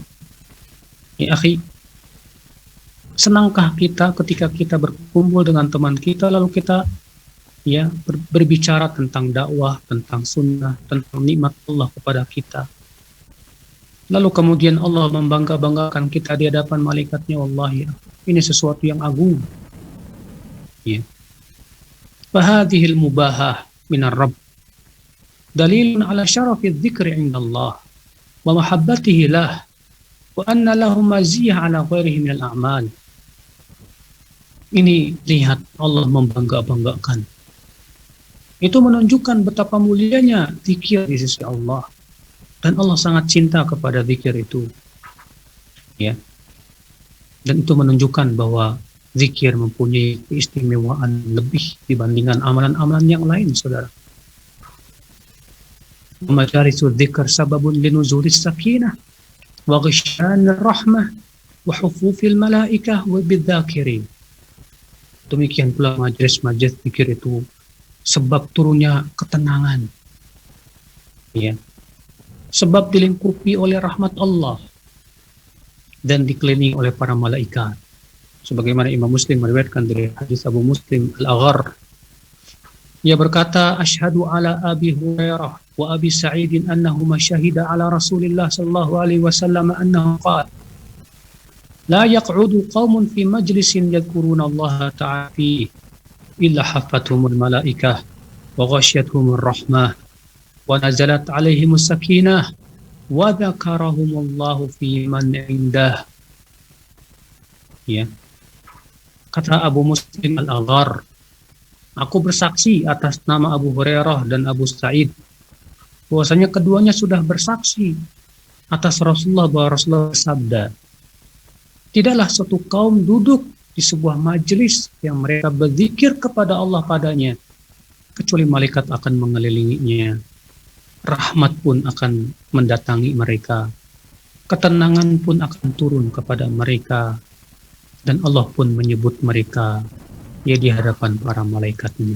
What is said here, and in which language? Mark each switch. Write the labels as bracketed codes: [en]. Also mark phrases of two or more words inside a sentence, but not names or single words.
[id] Ya, akhi, senangkah kita ketika kita berkumpul dengan teman kita lalu kita ya berbicara tentang dakwah, tentang sunnah, tentang nikmat Allah kepada kita. Lalu kemudian Allah membangga-banggakan kita di hadapan malaikatnya. Wallahi, ini sesuatu yang agung. Ya. [ar] فهذه المباهاة من الرب دليل على شرف الذكر عند الله ومحبته له وأن له مزية على غيره من الأعمال. [id] Ini lihat Allah membangga-banggakan. Itu menunjukkan betapa mulianya zikir di sisi Allah. Dan Allah sangat cinta kepada zikir itu. Ya. Dan itu menunjukkan bahwa zikir mempunyai keistimewaan lebih dibandingkan amalan-amalan yang lain, saudara. [ar] مجالس الذكر سبب لنزول السكينة وغشيان الرحمة وحفوف الملائكة وبالذاكرين. [id] Demikian pula majelis-majelis zikir itu sebab turunnya ketenangan, ya, sebab dilingkupi oleh rahmat Allah dan dikelilingi oleh para malaikat. Sebagaimana Imam Muslim meriwayatkan dari hadis Abu Muslim Al-Aghar, ia berkata, [ar] أشهد على أبي هريرة وأبي سعيد أنهما شهدا على رسول الله صلى الله عليه وسلم أنه قال لا يقعد قوم في مجلس يذكرون الله تعالى فيه إلا حفتهم الملائكة وغشيتهم الرحمة ونزلت عليهم السكينة وذكرهم الله فيمن عنده. [id] Ya. Kata Abu Muslim Al-Aghar, aku bersaksi atas nama Abu Hurairah dan Abu Sa'id bahwasanya keduanya sudah bersaksi atas Rasulullah bahwa Rasulullah bersabda, tidaklah suatu kaum duduk di sebuah majelis yang mereka berzikir kepada Allah padanya, kecuali malaikat akan mengelilinginya, rahmat pun akan mendatangi mereka, ketenangan pun akan turun kepada mereka, dan Allah pun menyebut mereka ya di hadapan para malaikatnya.